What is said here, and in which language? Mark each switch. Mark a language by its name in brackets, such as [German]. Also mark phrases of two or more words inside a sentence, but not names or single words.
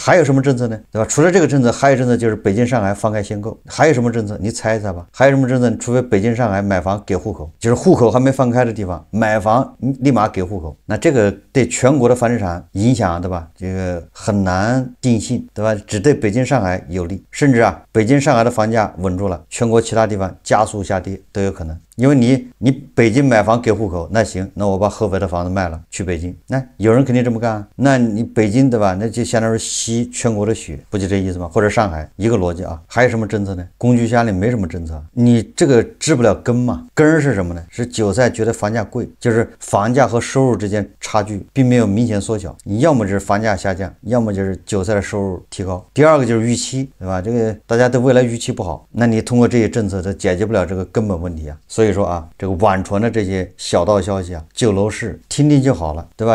[Chinese] 還有什麼政策呢？對吧？除了這個政策，還有政策就是北京、上海放開限購。還有什麼政策？你猜一猜吧。還有什麼政策？除非北京、上海買房給戶口，就是戶口還沒放開的地方，買房立馬給戶口。那這個對全國的房地產影響，對吧？這個很難定性，對吧？只對北京、上海有利，甚至啊，北京、上海的房價穩住了，全国其他地方加速下跌都有可能。因为你北京買房給戶口，那行，那我把合肥的房子賣了去北京，那有人肯定這麼幹。那你北京，對吧？那就相當於吸全國的血，不就這意思嗎？或者上海，一個邏輯啊。還有什麼政策呢？工具箱裡沒什麼政策，你這個治不了根嘛。根是什麼呢？是韭菜覺得房價貴，就是房價和收入之間差距並沒有明顯縮小，你要麼就是房價下降，要麼就是韭菜的收入提高。第二個就是預期，對吧？這個大家對未來預期不好，那你通過這些政策，它解決不了這個根本問題啊。所以說啊，這個網傳的這些小道消息啊，救樓市聽聽就好了，對吧？